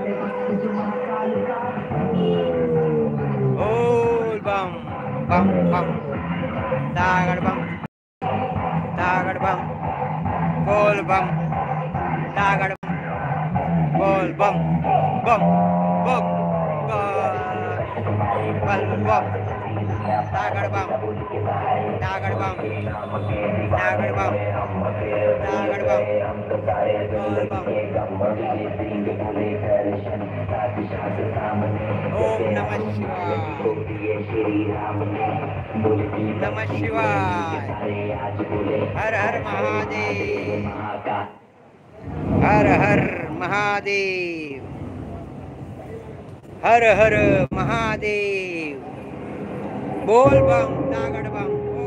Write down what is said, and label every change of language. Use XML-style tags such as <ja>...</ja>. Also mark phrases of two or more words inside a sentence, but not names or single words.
<hi>बोल बम बम बम तागड बम, तागड बम, बोल बम तागड बम, बोल बम बम बम बम बम तागड बम, तागड बम, तागड बम, तागड बम, बोल बम.</hi> <sa>ओम नमः शिवाय. नमः शिवाय.</sa> <hi>हर हर महादेव. हर हर महादेव. हर हर महादेव. बोल बम तागड बम.</hi>